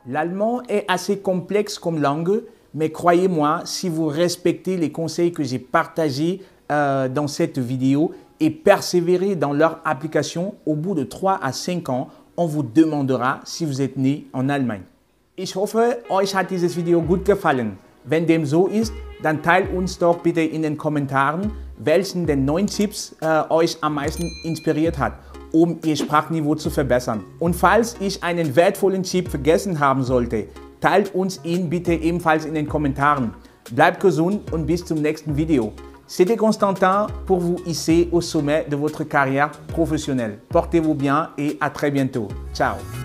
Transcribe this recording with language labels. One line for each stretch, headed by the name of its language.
French: L'allemand est assez complexe comme langue, mais croyez-moi, si vous respectez les conseils que j'ai partagés dans cette vidéo et persévérez dans leur application, au bout de 3 à 5 ans, on vous demandera si vous êtes né en Allemagne.
German: Ich hoffe, euch hat dieses Video gut gefallen. Wenn dem so ist, dann teilt uns doch bitte in den Kommentaren, welchen der 9 Tipps euch am meisten inspiriert hat, um Ihr Sprachniveau zu verbessern. Und falls ich einen wertvollen Tipp vergessen haben sollte, teilt uns ihn bitte ebenfalls in den Kommentaren. Bleibt gesund und bis zum nächsten Video.
French: C'était Constantin pour vous hisser au sommet de votre carrière professionnelle. Portez-vous bien et à très bientôt. Ciao.